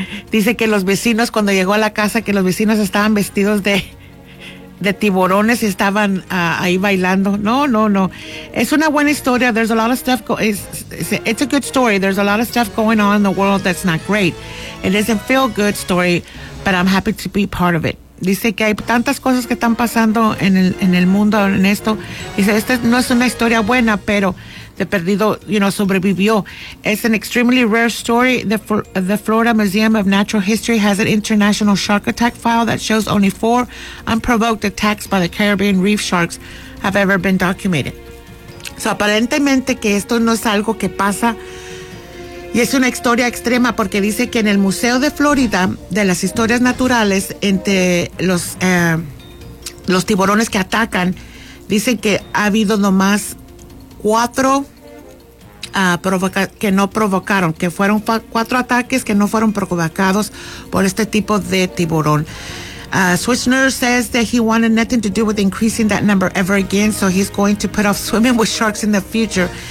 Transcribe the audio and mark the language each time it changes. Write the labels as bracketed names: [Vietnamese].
[Spanish] Dice que los vecinos, cuando llegó a la casa, que los vecinos estaban vestidos de tiburones y estaban ahí bailando. No. Es una buena historia. [English] There's a lot of stuff. It's a good story. There's a lot of stuff going on in the world that's not great. It doesn't feel good story, but I'm happy to be part of it. [Spanish] Dice que hay tantas cosas que están pasando en el mundo en esto. Dice, esta no es una historia buena, pero de perdido, [English] you know, [Spanish] sobrevivió. [English] It's an extremely rare story. The Florida Museum of Natural History has an international shark attack file that shows only 4 unprovoked attacks by the Caribbean reef sharks have ever been documented. [Spanish] So aparentemente que esto no es algo que pasa, y es una historia extrema, porque dice que en el Museo de Florida de las Historias Naturales, entre los tiburones que atacan, dicen que ha habido nomás 4 que no provocaron, que fueron 4 ataques que no fueron provocados por este tipo de tiburón. [English] Swissner says that he wanted nothing to do with increasing that number ever again, so he's going to put off swimming with sharks in the future.